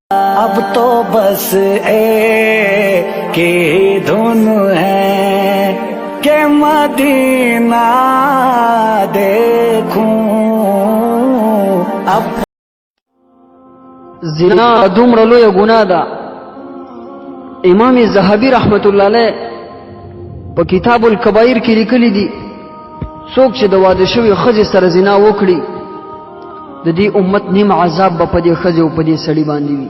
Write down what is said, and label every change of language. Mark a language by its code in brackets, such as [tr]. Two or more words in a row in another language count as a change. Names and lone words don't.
[ur] اب تو بس ایک ہی دھن ہے کہ مدینہ دیکھوں اب [ps] زنا دومره لویه ګناه ده. امام زهبي رحمت الله علیه په کتاب الکبائر کې لیکلي دي څوک چې د واده شوی ښځې سره زنا وکړي د دې امت نیم عذاب به په دې ښځې او په دې سړي باندې وي.